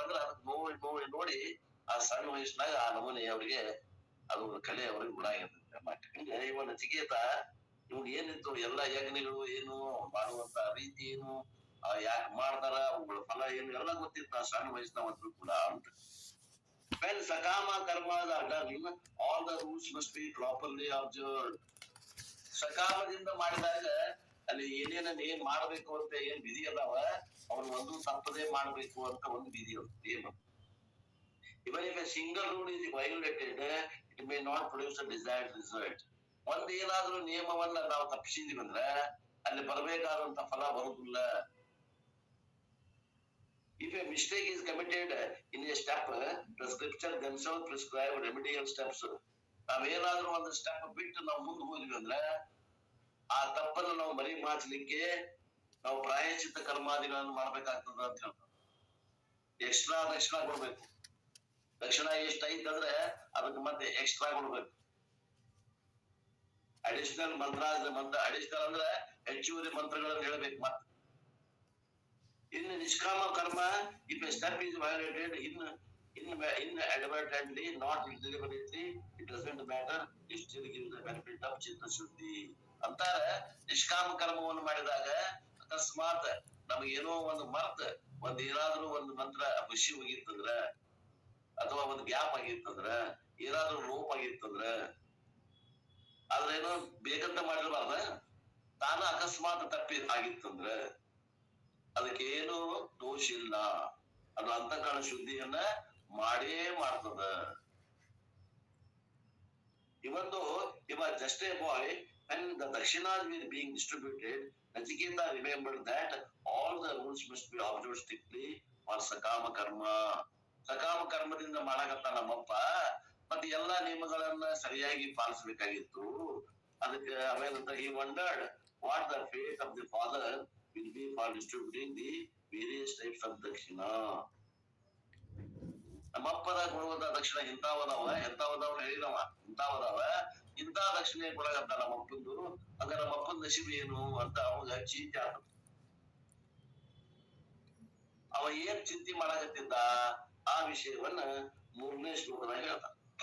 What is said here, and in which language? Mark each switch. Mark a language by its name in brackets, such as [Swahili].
[Kannada] ಅಂದ್ರೆ ಅದಕ್ಕೆ ನೋಡಿ ಆ ಸಣ್ಣ ವಯಸ್ಸಿನಾಗ ಆ ನಮೂನೆ ಅವ್ರಿಗೆ ಅದು ಕಲೆ ಅವ್ರಿಗೆ ಗುಣ ಆಗಿರ್ತದೆ. ಇವ ನಚಿಕೇತ ಇವ್ಗ ಏನಿತ್ತು ಎಲ್ಲ ಯಜ್ಞಗಳು ಏನು, ಮಾಡುವಂತ ರೀತಿ ಏನು, ಯಾಕೆ ಮಾಡ್ತಾರ, ಅವುಗಳ ಫಲ ಏನು ಎಲ್ಲ ಗೊತ್ತಿತ್ತು ಆ ಸಣ್ಣ ವಯಸ್ಸಿನವಂತರು ಕೂಡ ಅಂತ. [English] When sakama karmas are done, all the rules must be properly observed. [Kannada] ಸಕಾಮದಿಂದ ಮಾಡಿದಾಗ ಅಲ್ಲಿ ಏನ್ ಮಾಡ್ಬೇಕು ಅಂತ ಏನ್ ವಿಧಿ ಅದಾವ ಅವ್ರು ಒಂದು ತಪ್ಪದೇ ಮಾಡ್ಬೇಕು ಅಂತ ಒಂದು ವಿಧಿ ನಿಯಮ. [English] Even if a single rule is violated, it may not produce a desired result. [Kannada] ಒಂದ್ ಏನಾದ್ರೂ ನಿಯಮವನ್ನ ನಾವು ತಪ್ಪಿಸಿದೀವಿ ಅಂದ್ರೆ ಅಲ್ಲಿ ಬರಬೇಕಾದಂತ ಫಲ ಬರುದಿಲ್ಲ. [English] If a mistake is committed in a step, the scripture themselves prescribe remedial steps. [Kannada] ನಾವೇನಾದ್ರೂ ಒಂದು ಸ್ಟೆಪ್ ಬಿಟ್ಟು ನಾವು ಮುಂದೆ ಹೋದ್ವಿ ಅಂದ್ರೆ ಆ ತಪ್ಪನ್ನು ನಾವು ಮರಿ ಮಾಡ್ಲಿಕ್ಕೆ ನಾವು ಪ್ರಾಯಶ್ಚಿತ್ತ ಕರ್ಮಾದಿಗಳನ್ನು ಮಾಡ್ಬೇಕಾಗ್ತದ ಅಂತ ಹೇಳ್ತಾರೆ. ಎಕ್ಸ್ಟ್ರಾ ದಕ್ಷಿಣ ಕೊಡ್ಬೇಕು. ದಕ್ಷಿಣ ಎಷ್ಟ ಐತಂದ್ರೆ ಅದಕ್ಕೆ ಮತ್ತೆ ಎಕ್ಸ್ಟ್ರಾ ಕೊಡ್ಬೇಕು. ಅಡಿಷನಲ್ ಅಡಿಷನಲ್ ಅಂದ್ರೆ ಹೆಚ್ಚುವರಿ ಮಂತ್ರಗಳನ್ನು ಹೇಳ್ಬೇಕು. ಮತ್ತೆ ಇನ್ನು ನಿಷ್ಕಾಮ ಕರ್ಮ, [English] If a step is violated inadvertently, not deliberately, it doesn't matter, it still gives the benefit of ಚಿತ್ತ ಶುದ್ಧಿ ಅಂತಾರೆ. [Kannada] ನಿಷ್ಕಾಮ ಕರ್ಮವನ್ನು ಮಾಡಿದಾಗ ಅಕಸ್ಮಾತ್ ನಮಗೇನೋ ಒಂದು ಏನಾದ್ರೂ ಒಂದು ಮಂತ್ರ ಖುಷಿ ಹೋಗಿತ್ತಂದ್ರ, ಅಥವಾ ಒಂದು ಗ್ಯಾಪ್ ಆಗಿತ್ತಂದ್ರ, ಏನಾದ್ರೂ ಲೋಪ ಆಗಿತ್ತಂದ್ರ, ಆದ್ರೇನೋ ಬೇಕಂತ ಮಾಡಿರ್ಬಾರ್ದ, ತಾನ ಅಕಸ್ಮಾತ್ ತಪ್ಪಿ ಆಗಿತ್ತಂದ್ರ ಅದಕ್ಕೇನು ದೋಷ ಇಲ್ಲ. ಅದು ಅಂತಃಕರಣ ಶುದ್ಧಿಯನ್ನ ಮಾಡೇ ಮಾಡ್ತದ. [English] He was just a boy when the dakshinas were being distributed. Nachiketa remembered that all the rules must be observed strictly for sakama karma. [Kannada] ಸಕಾಮ ಕರ್ಮದಿಂದ ಮಾಡಕತ್ತ ನಮ್ಮಪ್ಪ, ಮತ್ತೆ ಎಲ್ಲಾ ನಿಯಮಗಳನ್ನ ಸರಿಯಾಗಿ ಪಾಲಿಸಬೇಕಾಗಿತ್ತು. ಅದಕ್ಕೆ ಆಮೇಲೆ [English] he wondered what the fate of the father will be for distributing the various types of dakshina. [Kannada] ನಮ್ಮಪ್ಪದ ಕೊಡುವಂತ ದಕ್ಷಿಣ ಎಂತಾವದಾವ ಹೇಳಿದವ, ಇಂತಾವದಾವ, ಇಂತ ದಕ್ಷಿಣೆ ಕೊಡಗಂತ ನಮ್ಮಪ್ಪಂದು. ಹಂಗ ನಮ್ಮಪ್ಪನ ನಶೀಬ್ ಏನು ಅಂತ ಅವಾಗ ಚಿಂತೆ ಆತ. ಅವ ಏನ್ ಚಿಂತೆ ಮಾಡಕತ್ತಿದ್ದ ಆ ವಿಷಯವನ್ನ 3ನೇ ಶ್ಲೋಕದಾಗ ಹೇಳ್ತಾನ.